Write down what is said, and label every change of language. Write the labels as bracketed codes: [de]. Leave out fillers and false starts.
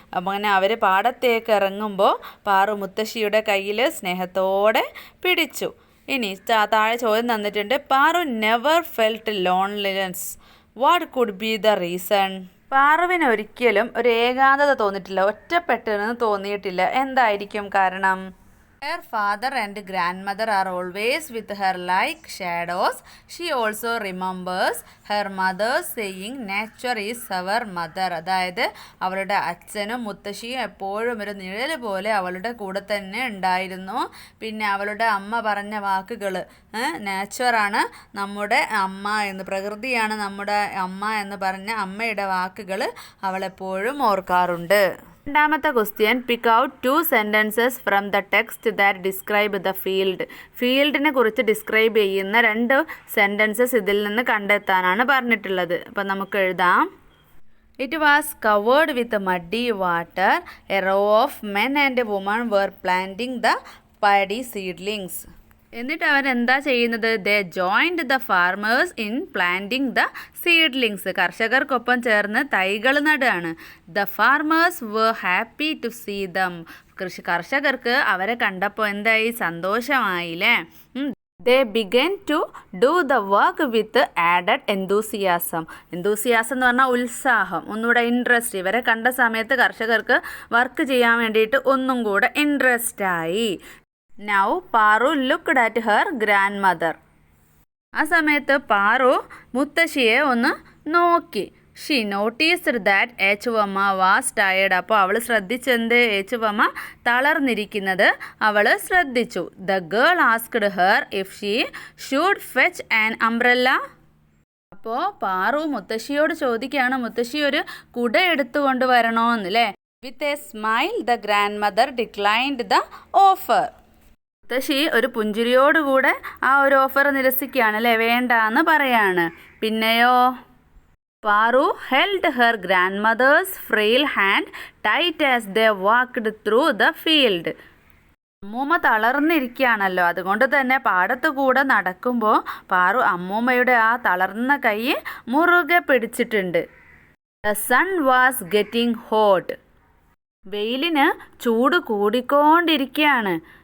[ml] അങ്ങനെ അവർ പാടത്തേക്ക് ഇറങ്ങുമ്പോൾ പാറു മുത്തശ്ശിയുടെ കയ്യിൽ സ്നേഹത്തോടെ പിടിച്ചു. ഇനി താഴെ ചോദ്യം തന്നിട്ടുണ്ട്. Paru [en] Never felt loneliness. What could be the reason? [ml] പാറുവിന് ഒരിക്കലും ഒരു ഏകാന്തത തോന്നിയിട്ടില്ല, ഒറ്റപ്പെട്ടെന്ന് തോന്നിയിട്ടില്ല. എന്തായിരിക്കും കാരണം? [en] Her father and grandmother are always with her like shadows. She also remembers her mother saying nature is our mother. [ml] അതായത് അവളുടെ അച്ഛനും മുത്തശ്ശിയും എപ്പോഴും ഒരു നിഴൽ പോലെ അവളുടെ കൂടെ തന്നെ ഉണ്ടായിരുന്നു. പിന്നെ അവളുടെ അമ്മ പറഞ്ഞ വാക്കുകൾ, നേച്ചറാണ് നമ്മുടെ അമ്മ എന്ന്, പ്രകൃതിയാണ് നമ്മുടെ അമ്മ എന്ന് പറഞ്ഞ അമ്മയുടെ വാക്കുകൾ അവളെപ്പോഴും ഓർക്കാറുണ്ട്. [en] രണ്ടാമത്തെ question, pick out 2 sentences from the text that describe the field. [ml] ഫീൽഡിനെ കുറിച്ച് ഡിസ്ക്രൈബ് ചെയ്യുന്ന 2 സെൻറ്റൻസസ് ഇതിൽ നിന്ന് കണ്ടെത്താനാണ് പറഞ്ഞിട്ടുള്ളത്. അപ്പം നമുക്ക് എഴുതാം. [en] It was covered with muddy water. A row of men and a woman were planting the paddy seedlings. [ml] എന്നിട്ട് അവരെന്താ ചെയ്യുന്നത്? [en] They joined the farmers in planting the seedlings. [ml] കർഷകർക്കൊപ്പം ചേർന്ന് തൈകൾ നടുകയാണ്. [en] The farmers were happy to see them. [ml] കർഷകർക്ക് അവരെ കണ്ടപ്പോൾ എന്തായി? സന്തോഷമായില്ലേ? [en] They began to do the work with added enthusiasm. [ml] enthusiasm എന്ന് പറഞ്ഞാൽ ഉത്സാഹം, ഒന്നുകൂടെ ഇൻട്രസ്റ്റ്. ഇവരെ കണ്ട സമയത്ത് കർഷകർക്ക് വർക്ക് ചെയ്യാൻ വേണ്ടിയിട്ട് ഒന്നും കൂടെ ഇൻട്രസ്റ്റ് ആയി. [en] Now Paru looked at her grandmother. [ml] ആ സമയത്ത് പാറു മുത്തശ്ശിയെ ഒന്ന് നോക്കി. [en] She noticed that Echuvamma was tired. [ml] അപ്പോൾ അവൾ ശ്രദ്ധിച്ചെന്ത്? ഏച്ചുവമ്മ തളർന്നിരിക്കുന്നത് അവൾ ശ്രദ്ധിച്ചു. [en] The girl asked her if she should fetch an umbrella. [ml] അപ്പോൾ പാറു മുത്തശ്ശിയോട് ചോദിക്കുകയാണ്, മുത്തശ്ശി ഒരു കുട എടുത്തുകൊണ്ട് വരണോന്ന് അല്ലേ. [en] With a smile the grand mother declined the offer. [ml] മുത്തശ്ശി ഒരു പുഞ്ചിരിയോടുകൂടെ ആ ഒരു ഓഫർ നിരസിക്കുകയാണ് അല്ലേ, വേണ്ടാന്ന് പറയാണ്. [en] പിന്നെയോ Paru held her grandmother's frail hand tight as they walked through the field. [ml] അമ്മൂമ്മ തളർന്നിരിക്കുകയാണല്ലോ, അതുകൊണ്ട് തന്നെ പാടത്തു കൂടെ നടക്കുമ്പോൾ പാറു അമ്മൂമ്മയുടെ ആ തളർന്ന കൈ മുറുകെ പിടിച്ചിട്ടുണ്ട്. [en] The sun was getting hot. [ml] വെയിലിന് ചൂട് കൂടിക്കൊണ്ടിരിക്കുകയാണ്.